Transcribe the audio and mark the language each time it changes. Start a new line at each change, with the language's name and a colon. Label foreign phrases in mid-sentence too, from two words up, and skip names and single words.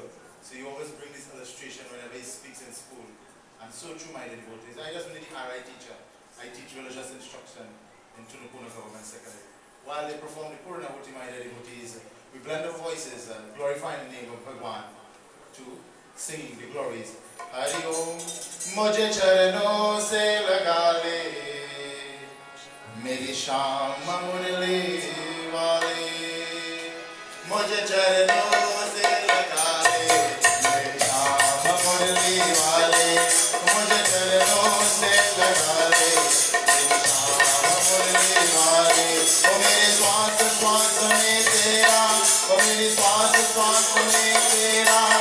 English: So you always bring this illustration whenever he speaks in school. And so true, my devotees. I just only the RI teacher. I teach religious instruction in Tunapuna Government Secondary. While they perform the Purnahuti, my devotees, we blend our voices, glorifying the name of Bhagwan to singing the glories.
Hindi: हरि ओम, मुझे चरणों से लगा ले, मेरे श्याम मुरली वाले. मुझे चरणों से लगा ले, मेरे श्याम मुरली वाले. मुझे चरणों से लगा ले, मेरे श्याम मुरली वाले. ओ मेरे स्वास्त स्वास्त में तेरा, ओ मेरे स्वास्त स्वास्त में तेरा.